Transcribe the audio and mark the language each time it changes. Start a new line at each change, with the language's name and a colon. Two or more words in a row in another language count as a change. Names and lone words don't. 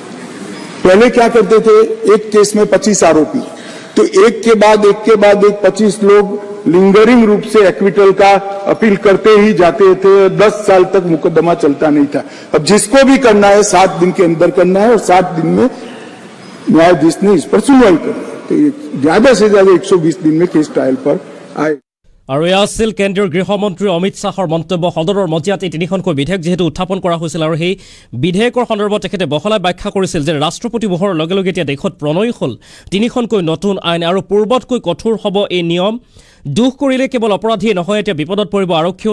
Hindi: पहले क्या करते थे, एक केस में 25 आरोपी, तो एक के बाद एक 25 लोग लिंगरिंग रूप से एक्विटल का अपील करते ही जाते थे। 10 साल तक मुकदमा चलता नहीं था। अब जिसको भी करना है 60 दिन के अंदर करना है और 60 दिन में न्यायाधीश ने इस पर सुनवाई करनी है। तो ज्यादा से ज्यादा 120 दिन में केस ट्रायल पर आए।
Assamese: আৰু এয়া আছিল কেন্দ্ৰীয় গৃহমন্ত্ৰী অমিত শ্বাহৰ মন্তব্য। সদনৰ মজিয়াত এই তিনিখনকৈ বিধেয়ক যিহেতু উত্থাপন কৰা হৈছিল আৰু সেই বিধেয়কৰ সন্দৰ্ভত তেখেতে বহলাই ব্যাখ্যা কৰিছিল যে ৰাষ্ট্ৰপতি মোহৰৰ লগে লগে এতিয়া দেশত প্ৰণয় হ'ল তিনিখনকৈ নতুন আইন আৰু পূৰ্বতকৈ কঠোৰ হ'ব এই নিয়ম। দুখ কৰিলে কেৱল অপৰাধীয়ে নহয়, এতিয়া বিপদত পৰিব আৰক্ষীও।